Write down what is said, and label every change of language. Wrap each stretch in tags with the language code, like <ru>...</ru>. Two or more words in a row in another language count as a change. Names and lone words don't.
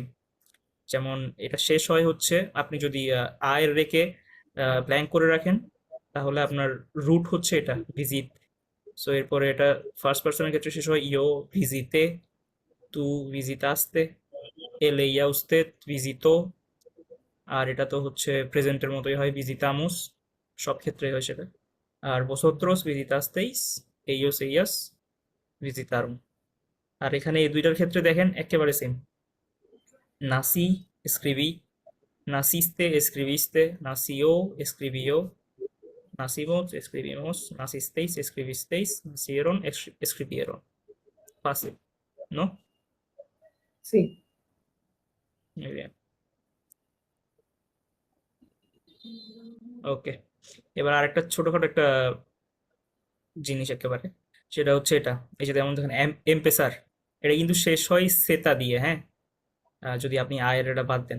<bn>যেমন এটা শেষ হয় হচ্ছে, আপনি যদি এর রেখে ব্ল্যাঙ্ক করে রাখেন, তাহলে আপনার রুট হচ্ছে এটা ভিজিট। সো এরপরে এটা</bn> <en>first person</en> <bn>ক্ষেত্রে শেষ হয়</bn> <es>yo visité, tú visitaste, él ella usted visitó.</es> <bn>আর এটা তো হচ্ছে প্রেজেন্টের মতোই হয়, ভিজিতামুস, সব ক্ষেত্রেই হয় সেটা।</bn> <es>আর vosotros visitasteis, ellos ellas visitaron।</es> <bn>আর এখানে এই দুইটার ক্ষেত্রে দেখেন একেবারে সেম,</bn> <es>নাসি escribí, naciste escribiste, nació escribió, nacimos escribimos, nacisteis escribisteis, nacieron escribieron। Fácil, ¿no? Sí. Muy bien,</es> <bn>ওকে। এবার আরেকটা ছোটখাটো একটা জিনিস একেবারে, সেটা হচ্ছে এটা, এই যে যেমন দেখেন এমপেসার, এটা কিন্তু শেষ হয় সেতা দিয়ে, হ্যাঁ, যদি আপনি আয়ের এটা বাদ দেন।</bn>